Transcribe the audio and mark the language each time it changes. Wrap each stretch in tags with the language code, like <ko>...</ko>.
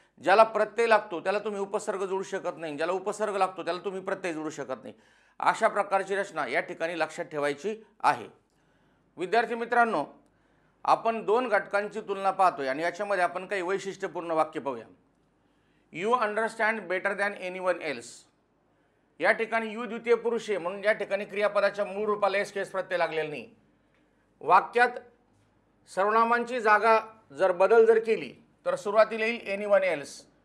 <mr>ज्याला प्रत्यय लागतो त्याला तुम्ही उपसर्ग जोडू शकत नाही, ज्याला उपसर्ग लागतो त्याला तुम्ही प्रत्यय जोडू शकत नाही. अशा प्रकारची रचना या ठिकाणी लक्षात ठेवायची आहे. विद्यार्थी मित्रांनो, आपण 2 घटकांची तुलना पाहतोय आणि याच्यामध्ये आपण काही वैशिष्ट्यपूर्ण वाक्य पाहूया.</mr> <en>You understand better than anyone else.</en> <mr>या ठिकाणी यू द्वितीय पुरुष आहे म्हणून या ठिकाणी क्रियापदाच्या मूळ रूपाला एस केस प्रत्यय लागलेला नाही. वाक्यात सर्वनामांची जागा जर बदल जर केली तर सुरुवातीला येईल एनीवन एल्स.</mr>